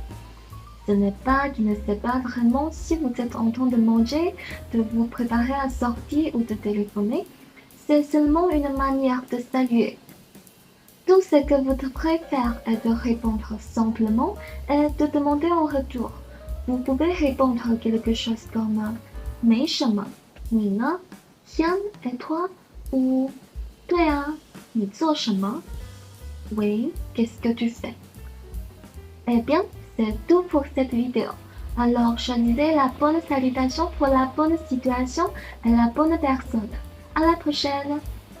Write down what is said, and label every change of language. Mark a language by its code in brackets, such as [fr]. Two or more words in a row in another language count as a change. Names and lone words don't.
[fr] Ce n'est pas qu'il ne sait pas vraiment si vous êtes en train de manger, de vous préparer à sortir ou de téléphoner. C'est seulement une manière de saluer. Tout ce que vous devrez faire est de répondre simplement et de demander en retour. Vous pouvez répondre quelque chose comme « [zh] 没什么, 你呢? [fr] Tiens, et toi? » ou « [zh] 对啊, 你做什么? [fr] » Oui, qu'est-ce que tu fais? Eh bien, c'est tout pour cette vidéo. Alors, choisissez la bonne salutation pour la bonne situation et la bonne personne. À la prochaine!